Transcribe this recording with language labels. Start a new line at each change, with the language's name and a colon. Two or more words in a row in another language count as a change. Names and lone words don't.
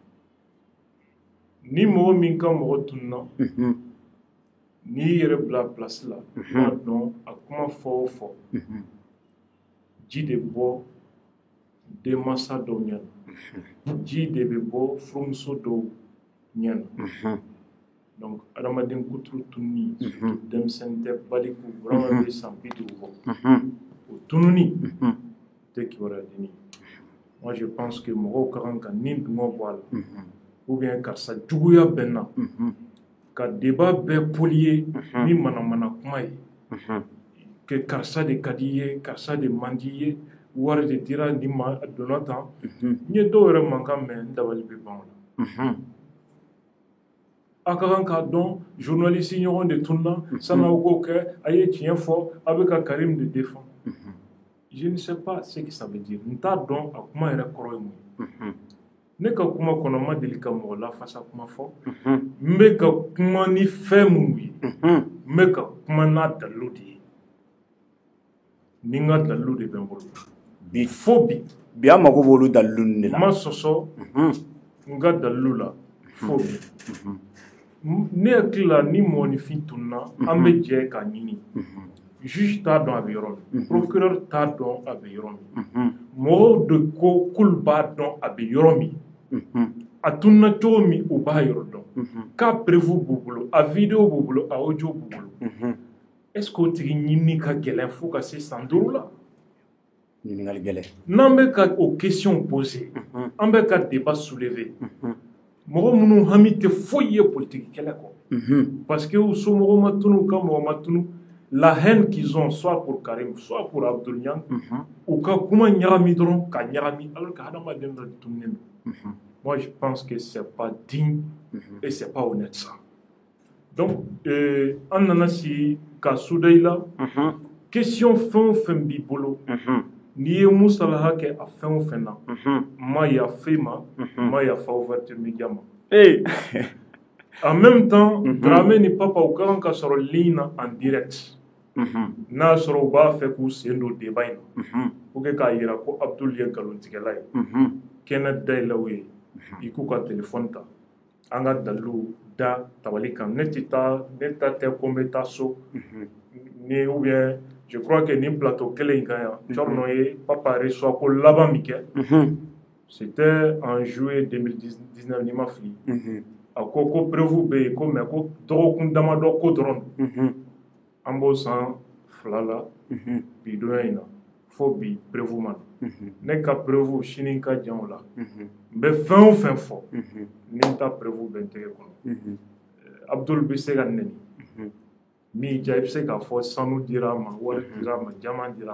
Bambara: ni mɔgɔ min ka mɔgɔ tununa n'i yɛrɛ bila place la i b'a dɔn a kuma fɔ o fɔ ji de bɔ denmansa dɔw ɲɛna ji de bɛ bɔ furumuso dɔw ɲɛna donc adamaden kuturu tununi denmisɛnnin tɛ baliku vraiment bɛ san 50 bɔ o tununi tɛ kibaruya denni
French: moi je pense que
Bambara: mɔgɔw ka kan ka nin dungɔ bɔ a la
French: ou bien
Bambara: karisa juguya bɛ n na ka débat bɛɛ polier ni manamana kuma ye que karisa de ka di i ye karisa de man di i ye wari de dira nin ma a donna tan n ye dɔw yɛrɛ mankan mɛn n dabali bɛ ban o la a ka kan k'a dɔn journaliste ɲɔgɔn de tununa san'aw k'o kɛ a ye tiɲɛ fɔ a bɛ ka Karim de défend
French: je ne sais pas ce que ça veut dire
Bambara: n t'a dɔn a kuma yɛrɛ kɔrɔ ye mun ye ne ka kuma kɔnɔ n ma deli ka mɔgɔ lafasa kuma fɔ n bɛ ka kuma ni fɛn minnu ye n bɛ ka kuma n'a dalilu de ye ni n ka dalilu de bɛ n bolo bi fo bi an mago b'olu dalilu ninnu de la n ma sɔsɔ n ka dalilu la fo bi ne hakili la ni mɔgɔninfin tununa an bɛ jɛ k'a ɲini juge t'a dɔn a bɛ yɔrɔ min procureur t'a dɔn a bɛ yɔrɔ min mɔgɔw de ko k'olu b'a dɔn a bɛ yɔrɔ min a tununa cogo min u b'a yɔrɔ dɔn k'a preuve b'u bolo a vidéo b'u bolo a audio b'u bolo
French: est ce que
Bambara: o tigi ɲini ka gɛlɛn fo ka se san 5 la ɲininkali gɛlɛn n'an bɛ ka o
French: question poser
Bambara: an bɛ ka
French: débat soulever
Bambara: mɔgɔ minnu hami tɛ foyi ye politique kɛlɛ kɔ
French: parce que
Bambara: u somɔgɔw ma tunu u ka mɔgɔ ma tunu
French: la haine qu'ils ont soit pour Karim soit pour Abdou Niang
Bambara: u ka kuma ɲagami dɔrɔn ka ɲagami alors que hadamaden dɔ tununen don
French: moi je pense que c'est pas digne et c'est pas honnête ça
Bambara: donc an nana si ka suda i la question fɛn o fɛn b'i bolo n'i ye musalaha kɛ a fɛn o fɛn na n ma yafa i ma n ma yafa
French: ouverture média
Bambara: ma
French: En même temps,
Bambara: Dramé ni papa u kan ka sɔrɔ ligne na
French: en direct.
Bambara: N'a sɔrɔ u b'a fɛ k'u sen don débat in na
French: pour que
Bambara: k'a yira ko Abdul ye nkalontigɛla ye kɛnɛ dayɛlɛ u ye i k'u ka téléphone ta an ka dalilu da tabali kan ne ta tɛ ko n bɛ taa so ni
French: ou bien je crois que
Bambara: ni plateau kelen in kan yan Cɔrɔnɔ ye papa reçoit ko laban min kɛ
French: c'était en juillet 2019
Bambara: ni ma fili a ko preuve bɛ yen ko mais ko dɔgɔkun damadɔ ko dɔrɔn an b'o san 2 la bi donya in na fo bi preuve ma na ne ka preuve sini ka jan o la n bɛ fɛn o fɛn fɔ ni n ta preuve bɛ n tɛgɛ kɔnɔ Abdul bɛ se ka nɛni min ja i bɛ se k'a fɔ sanu dira a ma wari dira a ma jama dira a